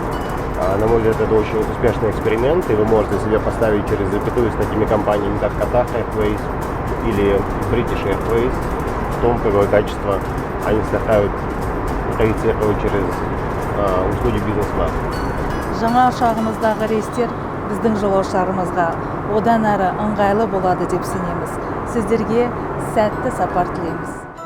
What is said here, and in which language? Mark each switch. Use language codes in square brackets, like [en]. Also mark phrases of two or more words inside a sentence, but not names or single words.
[ru] На мой взгляд, это очень успешный эксперимент, и вы можете себе поставить через запятую с такими компаниями, как Qatar Airways или British Airways, в том, какое качество они стараются проецировать через услуги бизнес-класса. [kk] Жаңа ұшағымыздағы рейстер біздің жолаушыларымызға одан әрі ыңғайлы болады деп сенеміз. Сіздерге сәтті сапар тілейміз.